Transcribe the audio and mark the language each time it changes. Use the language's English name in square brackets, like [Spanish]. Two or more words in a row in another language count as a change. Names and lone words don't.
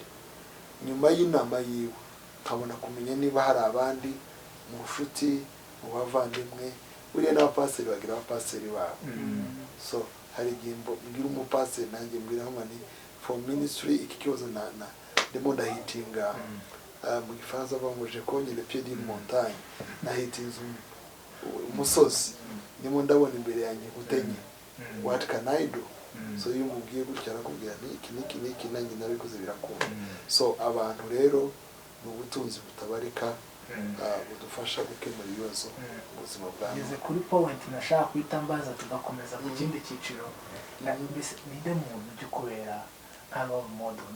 [Kinyarwanda] Nyuma y'inama yiwe nkabona kumenya niba hari abandi mu nshuti, mu bavandimwe. Buriya n'abapasiteri bagira abapasiteri babo. So hari igihe mbwira umupasiteri, nanjye mbwira nkamwe [English] for ministry [Kinyarwanda] iki kibazo ndimo ndahitinga. Mu Gifaransa bavuga [French] je connais le pied d'une montagne, [Kinyarwanda] nahitinze umusozi, ndimo ndabona imbere yanjye gutenye. [English] What can I do? [Kinyarwanda] So iyo mubwiye gutya arakubwira iki nanjye nabikoze birakunda. So abantu rero ni ubutunzi butabarika, budufasha gukemura ibibazo mu buzima bwawe. Ngeze kuri point nashaka kwita mbaza tugakomeza ku kindi cyiciro. Ninde muntu ujya kubera nka [English] role model?